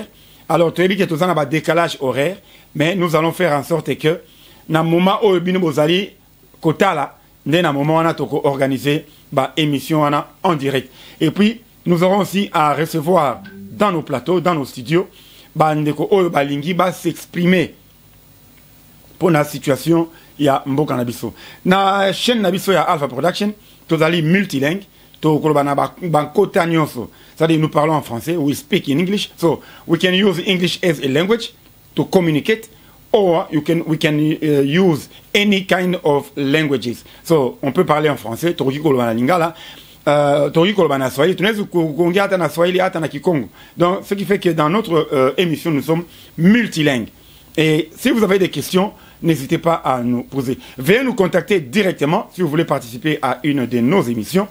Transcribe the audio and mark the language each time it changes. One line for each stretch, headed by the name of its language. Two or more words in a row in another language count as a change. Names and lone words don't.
French: Alors, tu as dit que tout ça n'a décalage horaire, mais nous allons faire en sorte que, dans le moment où nous allons kotala, dans le moment où nous allons organiser l'émission en direct. Et puis, nous aurons aussi à recevoir dans nos plateaux, dans nos studios,
Lingala: Bandeko Oyo Balingi
French: va s'exprimer pour la situation il y a
Lingala: Mboka Nabiso. Na chaîne Nabiso ya Alpha Production,
French: tous allez multilingue,
Lingala: to kolobana bankota nyonso.
French: C'est-à-dire nous parlons en français,
English: we speak in English, so we can use English as a language to communicate, or we can use any kind of languages.
French: So on peut parler en français,
Lingala: to kolobana lingala.
French: Donc, ce qui fait que dans notre émission, nous sommes multilingues. Et si vous avez des questions, n'hésitez pas à nous poser. Veuillez nous contacter directement si vous voulez participer à une de nos émissions.